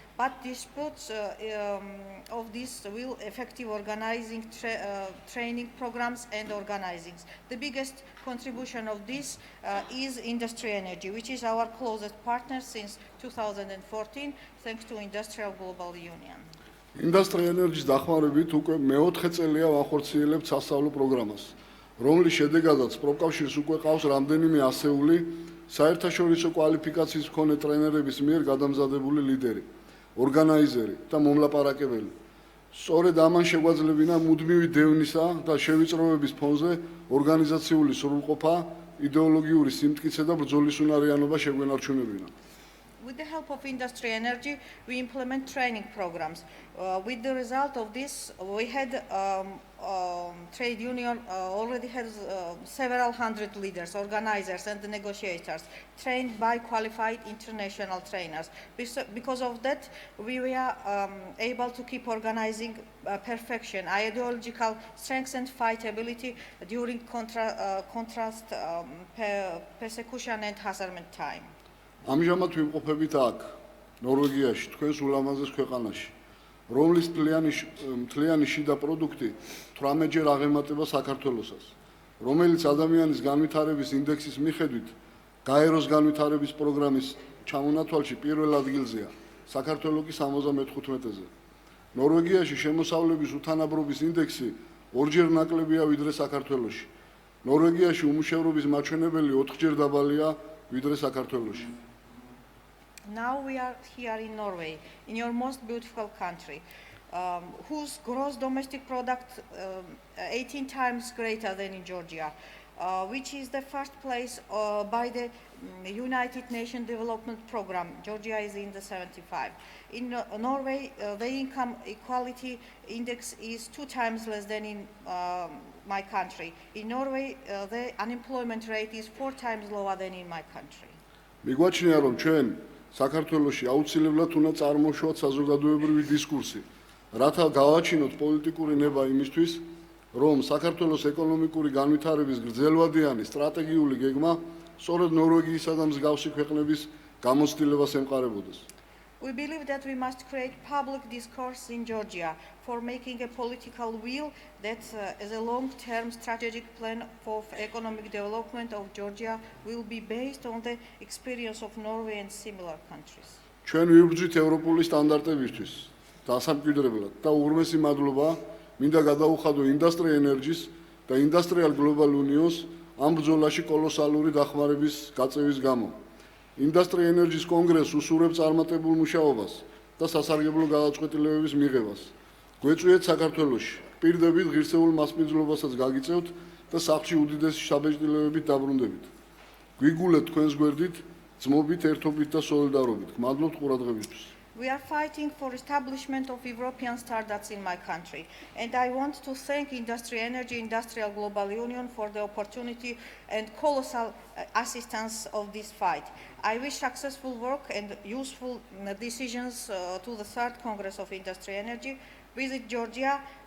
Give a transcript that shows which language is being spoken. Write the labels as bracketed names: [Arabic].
[English] But disputes of this will effective organizing, training programs and organizings. The biggest contribution of this is Industry Energy, which is our closest partner since 2014, thanks to Industrial Global Union. [Georgian] Industry Energy-ს დახმარებით უკვე მე-4 წელია ვახორციელებთ სასწავლო პროგრამას, რომლის შედეგადაც პროფკავშირს უკვე ყავს რამდენიმე ასეული საერთაშორისო კვალიფიკაციის მქონე ტრენერების მიერ გადამზადებული ლიდერი, ორგანიზერი და მომლაპარაკებელი. სწორედ ამან შეგვაძლებინა მუდმივი დევნისა და შევიწროების ფონზე ორგანიზაციული სრულყოფა, იდეოლოგიური სიმტკიცე და ბრძოლის უნარიანობა შეგვენარჩუნებინა. [English] With the help of Industry Energy, we implement training programs. With the result of this, we had trade union already has several hundred leaders, organizers, and negotiators trained by qualified international trainers. Because of that, we were able to keep organizing perfection, ideological strength, and fightability during contrast, persecution, and harassment time. [Georgian] ამჟამად ვიმყოფებით აქ, ნორვეგიაში, თქვენს ულამაზეს ქვეყანაში, რომლის მთლიანი შიდა პროდუქტი 18-ჯერ აღემატება საქართველოსაც, რომელიც ადამიანის განვითარების ინდექსის მიხედვით გაეროს განვითარების პროგრამის ჩამონათვალში პირველ ადგილზეა, საქართველო კი 75-ზე. ნორვეგიაში შემოსავლების უთანაბრობის ინდექსი 2-ჯერ ნაკლებია ვიდრე საქართველოში. ნორვეგიაში უმუშევრობის მაჩვენებელი 4-ჯერ დაბალია ვიდრე საქართველოში. [English] Now we are here in Norway, in your most beautiful country, whose gross domestic product 18 times greater than in Georgia. which is the first place by the United Nations Development Program. Georgia is in the 75. In Norway, the income equality index is 2 times less than in my country. In Norway, the unemployment rate is 4 times lower than in my country. [Georgian] მიგვაჩნია, რომ ჩვენ საქართველოში აუცილებლად უნდა წარმოუშვათ საზოგადოებრივი დისკურსი, რათა გავაჩინოთ პოლიტიკური ნება იმისთვის, რომ საქართველოს ეკონომიკური განვითარების გრძელვადიანი სტრატეგიული გეგმა სწორედ ნორვეგიისა და მსგავსი ქვეყნების გამოცდილებას ემყარებოდეს. [English] We believe that we must create public discourse in Georgia for making a political will that as a long-term strategic plan for economic development of Georgia will be based on the experience of Norway and similar countries. [Georgian] ჩვენ ვიბრძვით ევროპული სტანდარტებისთვის დასამკვიდრებლად და უღრმესი მადლობა მინდა გადაუხადო Industry Energy-ს და Industrial Global Union-ს ამ ბრძოლაში კოლოსალური დახმარების გაწევის გამო. Industry Energy-ს კონგრესს უსურვებს წარმატებულ მუშაობას და სასარგებლო გადაწყვეტილებების მიღებას. გვეწვიეთ საქართველოში პირდებით ღირსეულ მასპინძლობასაც გაგიწევთ და სახლში უდიდესი შთაბეჭდილებებით დაბრუნდებით. გვიგულეთ თქვენს გვერდით, ძმობით, ერთობით და სოლიდარობით. გმადლობთ ყურადღებისთვის. [English] We are fighting for establishment of European standards in my country, and I want to thank Industry Energy Industrial Global Union for the opportunity and colossal assistance of this fight. I wish successful work and useful decisions to the Third Congress of Industry Energy. Visit Georgia.